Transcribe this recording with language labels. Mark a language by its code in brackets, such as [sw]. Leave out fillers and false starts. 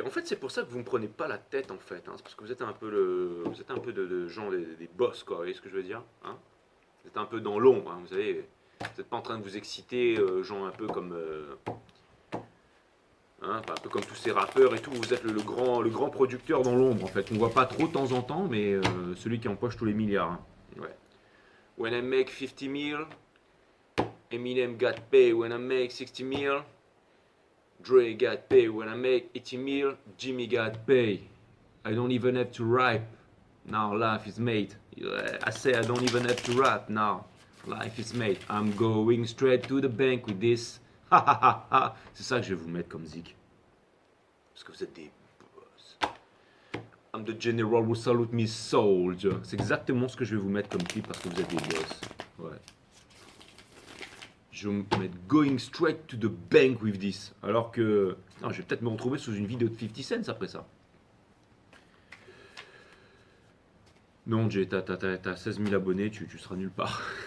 [fr] En fait c'est pour ça que vous ne me prenez pas la tête en fait. Hein. C'est parce que vous êtes un peu vous êtes un peu de gens des boss quoi. Vous voyez ce que je veux dire hein. Vous êtes un peu dans l'ombre. Hein. Vous savez. Vous n'êtes pas en train de vous exciter, gens un peu comme. Hein, un peu comme tous ces rappeurs et tout, vous êtes le grand producteur dans l'ombre en fait. On voit pas trop de temps en temps, mais celui qui empoche tous les milliards. Hein. Ouais. [en] When I make 50 mil, Eminem got paid. When I make 60 mil, Dre got paid. When I make 80 mil, Jimmy got paid. I don't even have to rap. Now life is made. I say I don't even have to rap. Now life is made. I'm going straight to the bank with this. [fr] C'est ça que je vais vous mettre comme zik. Parce que vous êtes des boss. [en] I'm the general who salute me soldier. [fr] C'est exactement ce que je vais vous mettre comme clip parce que vous êtes des boss. Ouais. Je vais me mettre [en] going straight to the bank with this. [fr] Alors que. Non, je vais peut-être me retrouver sous une vidéo de 50 Cent après ça. Non, Jay, t'as 16 000 abonnés, tu seras nulle part.